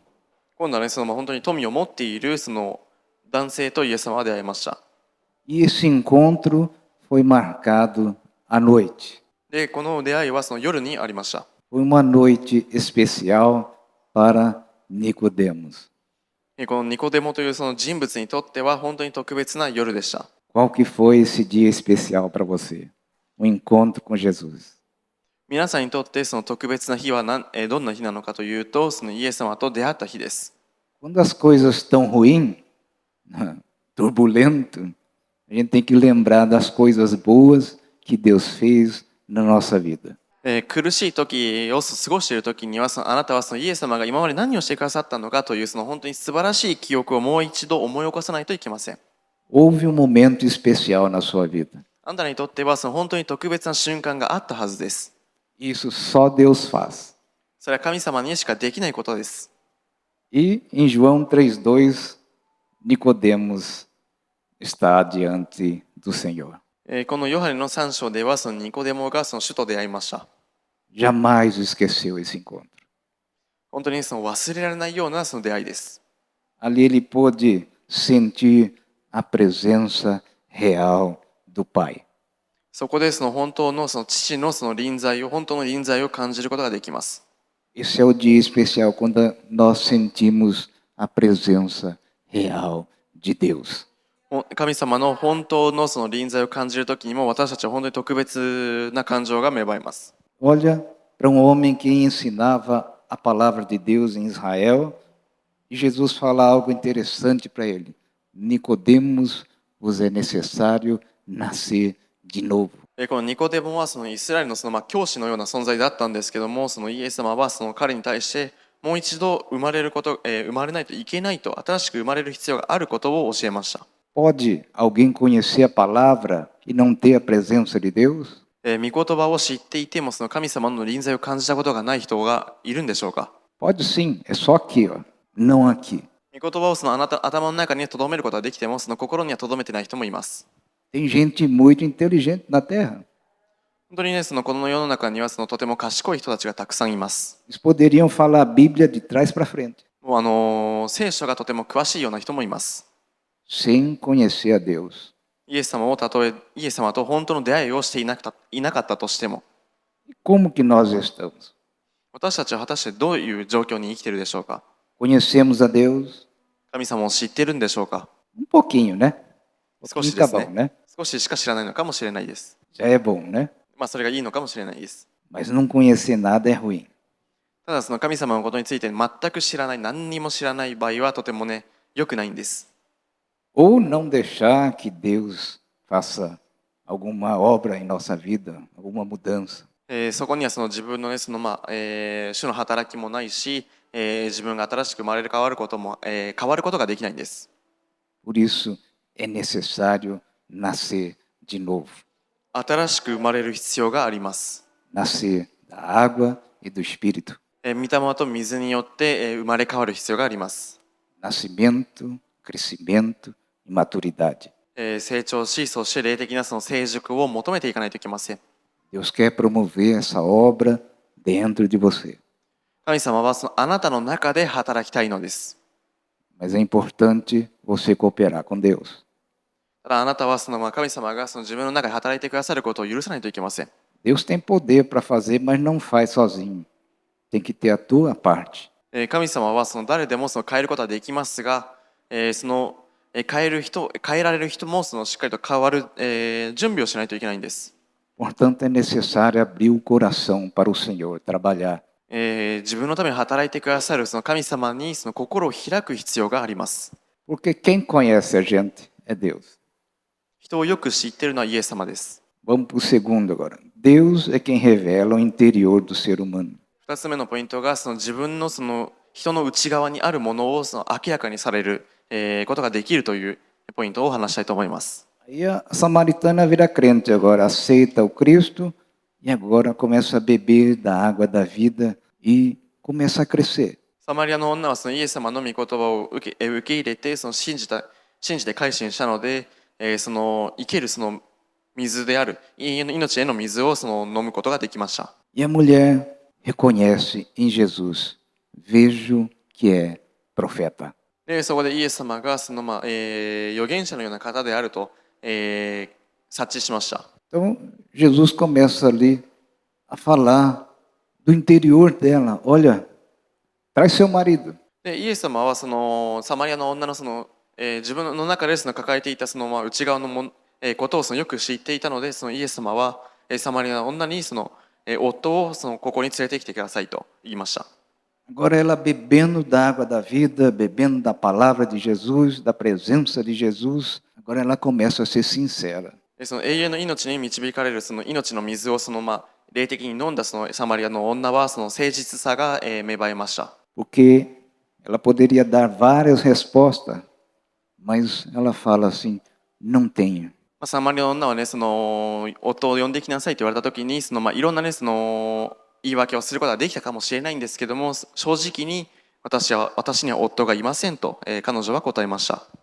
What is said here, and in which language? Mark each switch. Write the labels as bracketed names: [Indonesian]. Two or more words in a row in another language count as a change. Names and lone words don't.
[Japanese] 今度はね、本当に富を持っている男性とイエス様は出会いました。 [Portuguese] E esse encontro foi marcado à noite. [Japanese] で、この出会いは夜にありました。 [Portuguese] Foi uma noite especial para Nicodemos. [Japanese] このニコデモという人物にとっては本当に特別な夜でした。 [Portuguese] Qual que foi esse dia especial para você? O encontro com Jesus. [Japanese] 皆さんにとって特別な日はどんな日なのかというと、イエス様と出会った日です。 [Portuguese] Quando as coisas estão ruins, turbulento, a gente tem que lembrar das coisas boas que Deus fez na nossa vida. [Japanese] 苦しい時を過ごしている時にはあなたはイエス様が今まで何をしてくださったのかという本当に素晴らしい記憶をもう一度思い起こさないといけません。 [Portuguese] Houve um momento especial na sua vida. [Japanese] あなたにとっては本当に特別な瞬間があったはずです。 [Portuguese] Isso só Deus faz. [Japanese] それは神様にしかできないことです。 [Portuguese] E em João 3:2, Nicodemos está diante do Senhor. [Japanese] このヨハネの3章ではニコデモが主と出会いました。 [Portuguese] Jamais esqueceu esse encontro. [Japanese] 本当に忘れられないような出会いです。 [Portuguese] Ali ele pôde sentir a presença real do Pai. [Japanese] そこで本当の父の本当の臨在を感じることができます。 [Portuguese] Esse é o dia especial quando nós sentimos a presença real de Deus. [Japanese] 神様の本当の臨在を感じるときにも私たちは本当に特別な感情が芽生えます。 [Portuguese] Olha para um homem que ensinava a palavra de Deus em Israel e Jesus fala algo interessante para ele. Nicodemos, vos é necessário nascer de novo. [Japanese] このニコデモはイスラエルの教師のような存在だったんですけども、イエス様は彼に対してもう一度生まれないといけないと、新しく生まれる必要があることを教えました。 [Portuguese] Pode alguém conhecer a palavra e não ter a presença de Deus? [Japanese] 御言葉を知っていても神様の臨在を感じたことがない人がいるんでしょうか？ [Portuguese] Pode sim, é só aqui, ó, não aqui. [Japanese] 御言葉を頭の中に留めることができても心には留めてない人もいます。 [Portuguese] Tem gente muito inteligente na Terra. [Japanese] 本当にね、この世の中にはとても賢い人たちがたくさんいます。 [Portuguese] Eles poderiam falar a Bíblia de trás para frente. [Japanese] もう聖書がとても詳しいような人もいます。 [Portuguese] Sem conhecer a Deus. [Japanese] イエス様をたとえイエス様と本当の出会いをしていなかったとしても、 [Portuguese] E como que nós estamos? [Japanese] 私たちは果たしてどういう状況に生きているでしょうか？ [Portuguese] Conhecemos a Deus, [Japanese] 神様を知っているんでしょうか。 [Portuguese] Um pouquinho, né? Um [Japanese] 少 [Portuguese] pouquinho [Japanese] しで [Portuguese] tá [Japanese] す [Portuguese] bom, [Japanese] ね。 [Portuguese] né? [Japanese] 少ししか知らないのかもしれないです。 [Portuguese] Já é bom, né? [Japanese] それがいいのかもしれないです。 [Portuguese] Mas não conhecer nada é ruim. [Japanese] ただその神様のことについて全く知らない、何にも知らない場合はとてもね、良くないんです。 [Portuguese] Ou não deixar que Deus faça alguma obra em nossa vida, alguma mudança. [Japanese] そこにはその自分のね、主の働きもないし、自分が新しく生まれる変わることも、変わることができないんです。 [Portuguese] Por isso é necessário nascer de novo. [Japanese] 新しく生まれる必要があります。 [Portuguese] Nascer da água e do Espírito. [Japanese] 御霊と水によって、生まれ変わる必要があります。 [Portuguese] Nascimento, crescimento e maturidade. [Japanese] 成長し、そして霊的なその成熟を求めていかないといけません。 [Portuguese] Deus quer promover essa obra dentro de você. [Japanese] 神様はそのあなたの中で働きたいのです。 [Portuguese] Mas é importante você cooperar com Deus. [Japanese] ただあなたはその神様がその自分の中で働いてくださることを許さないといけません。 [Portuguese] Deus tem poder para fazer, mas não faz sozinho. Tem que ter a tua parte. [Japanese] 神様はその誰でもその変えることはできますが、その変えられる人もそのしっかりと変わる、準備をしないといけないんです。 [Portuguese] Portanto, é necessário abrir o coração para o Senhor trabalhar. [Japanese] 自分のために働いてくださるその神様にその心を開く必要があります。 [Portuguese] Porque quem conhece a gente é Deus. [Japanese] 人をよく知っているのはイエス様です。 [Portuguese] Vamos para o segundo agora. Deus é quem revela o interior do ser humano. [Japanese] 2 つ目のポイントがその自分のその人の内側にあるものをその明らかにされる、ことができるというポイントを話したいと思います。 [Portuguese] Aí a samaritana vira crente agora, aceita o Cristo e agora começa a beber da água da vida e começa a crescer. [Japanese] サマリアの女はそのイエス様の御言葉を受け入れてその信じて改心したので、その生けるその水である命への水をその飲むことができました。 [Portuguese] E a mulher reconhece em Jesus, vejo que é profeta. [Japanese] でそこでイエス様がその、預言者のような方であると、察知しました。 [Portuguese] Então, Jesus começa ali a falar do interior dela. Olha, traz seu marido. [Japanese] でイエス様はそのサマリアの女のその、自分の中でその抱えていたその、内側のことをそのよく知っていたので、そのイエス様は、サマリアの女にその、夫をそのここに連れてきてくださいと言いました。 [Portuguese] Agora ela bebendo da água da vida, bebendo da palavra de Jesus, da presença de Jesus, agora ela começa a ser sincera. [Japanese] でその永遠の命に導かれるその命の水をその、霊的に飲んだそのサマリアの女はその誠実さが、芽生えました。 [Portuguese] Porque ela poderia dar várias respostas, mas ela fala assim, não tenho. [Japanese] サマリアの女はね、その夫を呼んできなさいと言われた時にその、いろんなねその言い訳をすることができたかもしれないんですけども、正直に私には夫がいませんと、彼女は答えました。